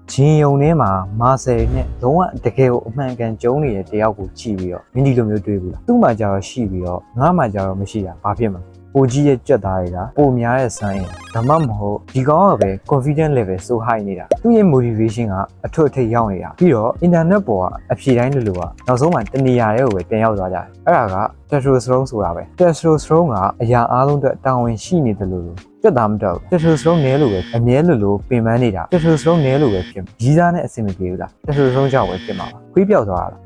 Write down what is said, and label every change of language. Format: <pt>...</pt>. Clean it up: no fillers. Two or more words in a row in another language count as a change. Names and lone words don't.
<my>ဂျင်းယုံထဲမှာမာဆယ်နဲ့လုံးဝတကယ်ကိုအမှန်ကန်ကျုံးနေတဲ့တယောက်ကိုကြည့်ပြီးတော့မင်းဒီလိုမျိုးတွေးဘူးလားသူ့မှာကြတော့ရှိပြီးတော့ငါ့မှာကြတော့မရှိတာဘာဖြစ်မှာပိုကြီးရဲ့ကြက်သားတွေကပိုများတဲ့စွမ်းရည်ဒါမှမဟုတ်ဒီကောင်ကပဲ</my> <en>confidence level so high</en> <my>နေတာသူ့ရဲ့ motivation ကအထွတ်အထိပ်ရောက်နေတာပြီးတော့ internet ပေါ်ကအဖြေတိုင်းလိုလိုက နောက်ဆုံးမှတနေရာတွေကိုပဲပြန်ရောက်သွားကြတယ်အဲ့ဒါက testosterone ဆိုတာပဲ testosterone ကအရာအားလုံးအတွက်တာဝန်ရှိနေတယ်လို့ကြက်သားမတော့ testosterone နည်းလို့ပဲအမြဲလိုပင်ပန်းနေတာ testosterone နည်းလို့ပဲဖြစ်ကြီးစားနဲ့အဆင်မပြေဘူးလား testosterone ကြောင့်ပဲဖြစ်မှာပါခွေးပြောက်သွားတာ</my>